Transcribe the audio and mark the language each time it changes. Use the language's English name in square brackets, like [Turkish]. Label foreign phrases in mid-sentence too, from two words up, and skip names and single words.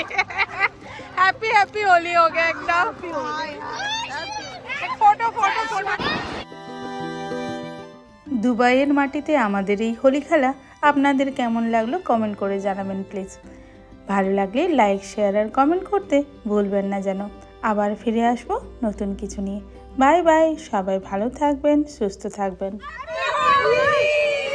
[English] happy happy [Hindi] होली हो गया एकदम। [English] photo photo photo. [Bangla] দুবাইয়ের মাটিতে আমাদের এই হোলি খেলা আপনাদের কেমন লাগলো কমেন্ট করে জানাবেন প্লিজ। ভালো লাগলে লাইক শেয়ার আর কমেন্ট করতে ভুলবেন না যেন। আবার ফিরে আসবো নতুন কিছু নিয়ে। বাই বাই, সবাই ভালো থাকবেন, সুস্থ থাকবেন।